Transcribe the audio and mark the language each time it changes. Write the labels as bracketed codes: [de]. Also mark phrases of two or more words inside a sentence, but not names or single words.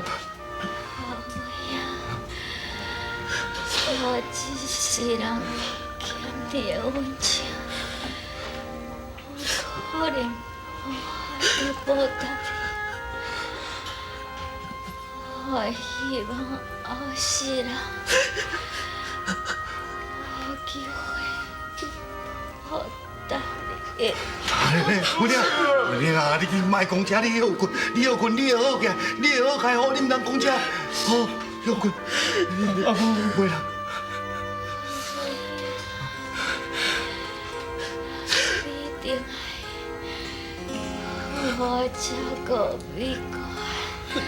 [nan] 阿辉啊，我一世人欠你的恩情，我可能无法度报答你。我希望后世人。 有机会报答你。不灵，不灵啊！你莫讲这，你休困，你休困，你会好起来，你会好开好，你唔通讲这。好，休困。阿母，袂啦。你一定爱我照顾美国。